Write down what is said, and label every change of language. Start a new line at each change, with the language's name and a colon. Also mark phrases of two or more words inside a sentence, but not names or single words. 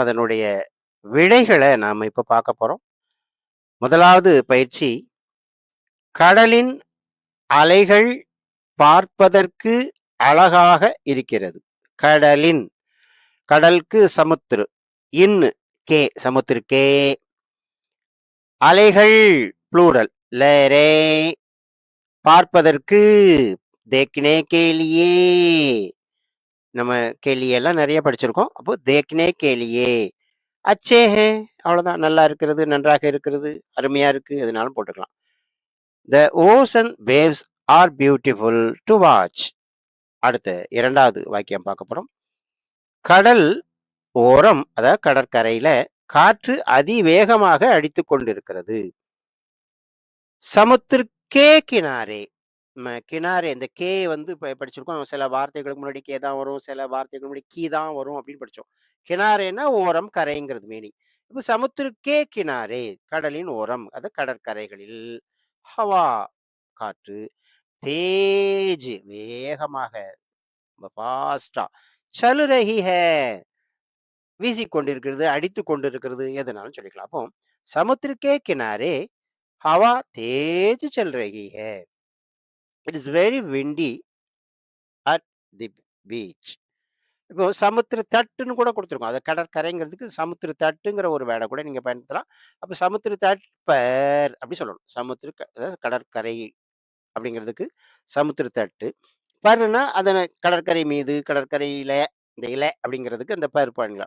Tamil: அதனுடைய விடைகள நாம இப்ப பார்க்க போறோம். முதலாவது பயிற்சி, கடலின் அலைகள் பார்ப்பதற்கு அழகாக இருக்கிறது. கடலின், கடலுக்கு சமுத்திரு. இன்னு கே
Hindi: समुद्र के.
Tamil: அலைகள் ப்ளூரல் லே பார்ப்பதற்கு
Hindi: देखने के लिए
Tamil: நம்ம கேலியெல்லாம் நிறைய படிச்சிருக்கோம்.
Hindi: அப்போ देखने के लिए अच्छे हैं அவ்வளவுதான்.
Tamil: நல்லா இருக்கிறது, நன்றாக இருக்கிறது, அருமையா இருக்கு, எதுனாலும் போட்டுக்கலாம்.
English: The ocean waves are beautiful to watch.
Tamil: அடுத்து இரண்டாவது வாக்கியம் பார்க்க போறோம். கடல் ஓரம், அதாவது கடற்கரையில காற்று அதிவேகமாக அடித்துக் கொண்டிருக்கிறது.
Hindi: समुद्र के किनारे, किनारे
Tamil: இந்த கே வந்து படிச்சிருக்கோம். சில வார்த்தைகளுக்கு முன்னாடி கே தான் வரும், சில வார்த்தைகளுக்கு முன்னாடி கீ தான் வரும் அப்படின்னு படிச்சோம். கினாரேனா ஓரம், கரைங்கிறது மீனிங். இப்போ
Hindi: समुद्र के किनारे,
Tamil: கடலின் ஓரம், அது கடற்கரைகளில். ஹவா காற்று, தேஜ் வேகமாக, ஃபாஸ்டா,
Hindi: चल रही है
Tamil: வீசிக்கொண்டிருக்கிறது, அடித்துக் கொண்டிருக்கிறது, எதுனாலும் சொல்லிக்கலாம்.
Hindi: அப்போ समुद्र के किनारे हवा तेज चल रही है.
English: It is very windy at the beach.
Tamil: இப்போ சமுத்திர தட்டுன்னு கூட கொடுத்துருக்கோம். அது கடற்கரைங்கிறதுக்கு சமுத்திர தட்டுங்கிற ஒரு வேர்டை கூட நீங்க பயன்படுத்தலாம். அப்ப
Hindi: समुद्र तट पर
Tamil: அப்படி சொல்லணும். அதாவது கடற்கரை அப்படிங்கிறதுக்கு சமுத்திர தட்டு. பருனா அதன கடற்கரை மீது, கடற்கரையில, இந்த இலை அப்படிங்கிறதுக்கு அந்த பர் பண்ணலாம்.